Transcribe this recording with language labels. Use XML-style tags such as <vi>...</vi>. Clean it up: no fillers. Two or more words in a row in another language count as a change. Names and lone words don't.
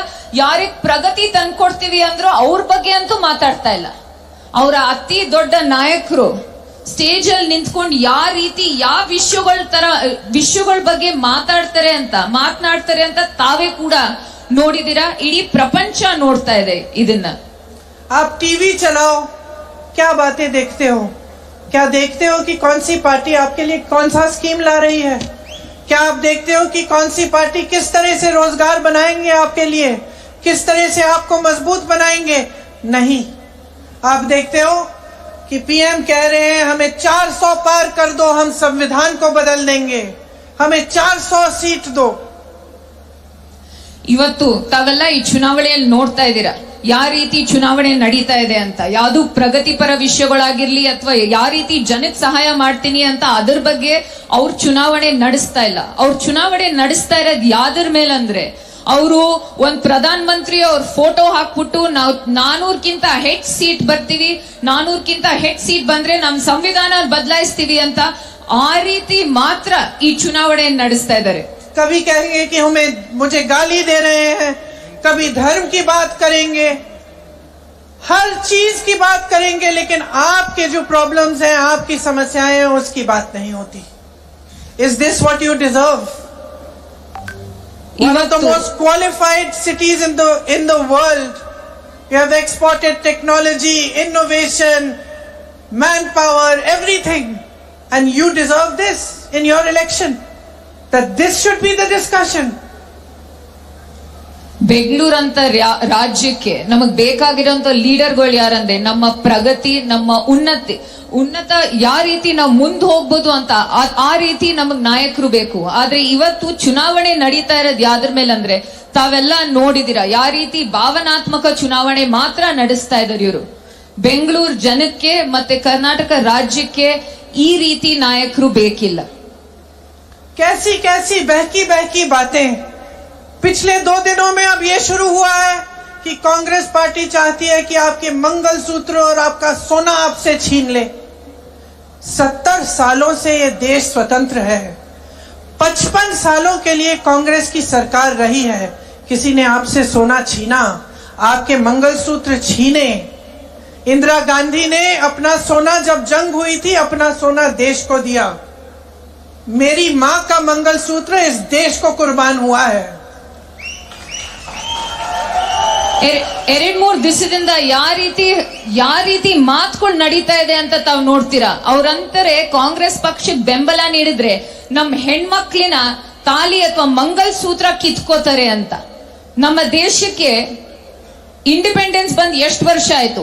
<kn>ಯಾರಿಗ್ ಪ್ರಗತಿ ತಂದ್ಕೊಡ್ತೀವಿ ಅಂದ್ರೂ ಅವ್ರ ಬಗ್ಗೆ ಅಂತೂ ಮಾತಾಡ್ತಾ ಇಲ್ಲ. ಅವರ ಅತಿ ದೊಡ್ಡ ನಾಯಕರು ಸ್ಟೇಜ್ ಅಲ್ಲಿ ನಿಂತ್ಕೊಂಡು ಯಾವ ರೀತಿ ಯಾವ ವಿಷಯಗಳ ಬಗ್ಗೆ ಮಾತನಾಡ್ತಾರೆ ಅಂತ ತಾವೇ ಕೂಡ ನೋಡಿದಿರಾ. ಇಡೀ ಪ್ರಪಂಚ ನೋಡ್ತಾ ಇದೆ ಇದನ್ನ.</kn> <hi>आप टीवी चलाओ, क्या बातें देखते हो? क्या देखते हो कि कौन सी पार्टी आपके लिए कौन सा स्कीम ला रही है? क्या आप देखते हो कि कौन सी पार्टी किस तरह से रोजगार बनाएंगे आपके लिए, किस तरह से आपको मजबूत बनाएंगे? नहीं, आप देखते हो कि पीएम कह रहे हैं हमें 400 पार कर दो, हम संविधान को बदल देंगे, हमें 400 सीट दो.</hi> <kn>ಇವತ್ತು ತಾವೆಲ್ಲ ಈ ಚುನಾವಣೆಯಲ್ಲಿ ನೋಡ್ತಾ ಇದ್ದೀರಾ ಯಾವ ರೀತಿ ಚುನಾವಣೆ ನಡೀತಾ ಇದೆ ಅಂತ. ಯಾವ್ದು ಪ್ರಗತಿಪರ ವಿಷಯಗಳಾಗಿರ್ಲಿ ಅಥವಾ ಯಾವ ರೀತಿ ಜನಕ್ಕೆ ಸಹಾಯ ಮಾಡ್ತೀನಿ ಅಂತ ಅದ್ರ ಬಗ್ಗೆ ಅವ್ರ ಚುನಾವಣೆ ನಡೆಸ್ತಾ ಇಲ್ಲ. ಅವ್ರ ಚುನಾವಣೆ ನಡೆಸ್ತಾ ಇರೋದು ಯಾವ್ದ್ರ ಮೇಲಂದ್ರೆ, ಅವರು ಒಂದ್ ಪ್ರಧಾನ ಮಂತ್ರಿ ಅವ್ರ ಫೋಟೋ ಹಾಕ್ಬಿಟ್ಟು ನಾವು 400ಕ್ಕಿಂತ ಹೆಚ್ಚು ಸೀಟ್ ಬರ್ತೀವಿ, 400ಕ್ಕಿಂತ ಹೆಚ್ಚು ಸೀಟ್ ಬಂದ್ರೆ ನಮ್ ಸಂವಿಧಾನ ಬದಲಾಯಿಸ್ತೀವಿ ಅಂತ ಆ ರೀತಿ ಮಾತ್ರ ಈ ಚುನಾವಣೆ ನಡೆಸ್ತಾ ಇದ್ದಾರೆ.</kn> <hi>कभी कहेंगे कि मुझे गाली दे रहे हैं, कभी धर्म की बात करेंगे, हर चीज की बात करेंगे, लेकिन आपके जो प्रॉब्लम्स हैं, आपकी समस्याएं हैं, उसकी बात नहीं होती.</hi> <en>Is this what you deserve? One of the most qualified cities in the world. You have exported technology, innovation, manpower, everything, and you deserve this in your election. That this should be the discussion.</en> <kn>ಬೆಂಗಳೂರಂತ ರಾಜ್ಯಕ್ಕೆ ನಮಗ್ ಬೇಕಾಗಿರೋಂತ ಲೀಡರ್ಗಳು ಯಾರಂದ್ರೆ ನಮ್ಮ ಪ್ರಗತಿ, ನಮ್ಮ ಉನ್ನತ ಯಾವ ರೀತಿ ನಾವು ಮುಂದೆ ಹೋಗ್ಬೋದು ಅಂತ ಆ ರೀತಿ ನಮಗ್ ನಾಯಕರು ಬೇಕು. ಆದ್ರೆ ಇವತ್ತು ಚುನಾವಣೆ ನಡೀತಾ ಇರೋದು ಯಾವ್ದ್ರ ಮೇಲೆ ಅಂದ್ರೆ ತಾವೆಲ್ಲ ನೋಡಿದಿರಾ ಯಾವ ರೀತಿ ಭಾವನಾತ್ಮಕ ಚುನಾವಣೆ ಮಾತ್ರ ನಡೆಸ್ತಾ ಇದ್ದಾರೆ ಇವರು. ಬೆಂಗಳೂರು ಜನಕ್ಕೆ ಮತ್ತೆ ಕರ್ನಾಟಕ ರಾಜ್ಯಕ್ಕೆ ಈ ರೀತಿ ನಾಯಕರು ಬೇಕಿಲ್ಲ.</kn> <hi>कैसी कैसी बहकी बहकी बातें. पिछले 2 दिनों में अब ये शुरू हुआ है कि कांग्रेस पार्टी चाहती है कि आपके मंगलसूत्र और आपका सोना आपसे छीन ले. 70 सालों से ये देश स्वतंत्र है. 55 सालों के लिए कांग्रेस की सरकार रही है. किसी ने आपसे सोना छीना, आपके मंगलसूत्र छीने. इंदिरा गांधी ने अपना सोना, जब जंग हुई थी, अपना सोना देश को दिया. मेरी मां का मंगलसूत्र इस देश को कुर्बान हुआ है.</hi> <kn>2-3 ದಿವಸದಿಂದ ಯಾವ ರೀತಿ ಮಾತುಗಳು ನಡೀತಾ ಇದೆ ಅಂತ ತಾವು ನೋಡ್ತೀರಾ. ಅವ್ರಂತಾರೆ ಕಾಂಗ್ರೆಸ್ ಪಕ್ಷಕ್ಕೆ ಬೆಂಬಲ ನೀಡಿದ್ರೆ ನಮ್ ಹೆಣ್ಮಕ್ಳಿನ ತಾಲಿ ಅಥವಾ ಮಂಗಲ್ ಸೂತ್ರ ಕಿತ್ಕೋತಾರೆ ಅಂತ. ನಮ್ಮ ದೇಶಕ್ಕೆ ಇಂಡಿಪೆಂಡೆನ್ಸ್ ಬಂದ್ ಎಷ್ಟು ವರ್ಷ ಆಯ್ತು?</kn>